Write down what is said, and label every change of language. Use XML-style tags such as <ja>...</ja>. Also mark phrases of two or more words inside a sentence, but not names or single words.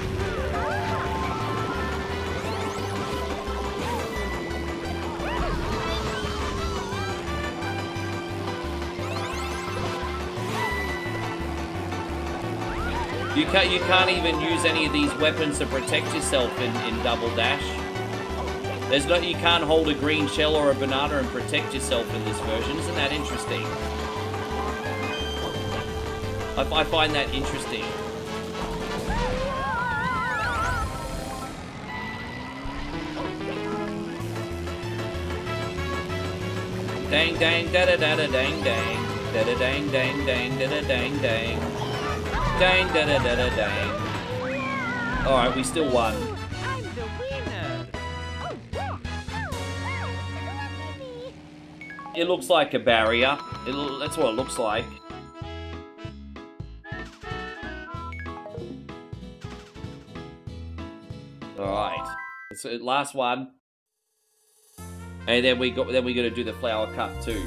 <en>You can't even use any of these weapons to protect yourself in Double Dash. There's no, you can't hold a green shell or a banana and protect yourself in this version. Isn't that interesting? I find that interesting. Dang dang da da da da dang dang da da dang dang dang da da dang dang dang da da da da dang. All right, we still won. I'm the winner. It looks like a barrier. That's what it looks like. All right, so last one, and then we got to do the flower cut too.</en>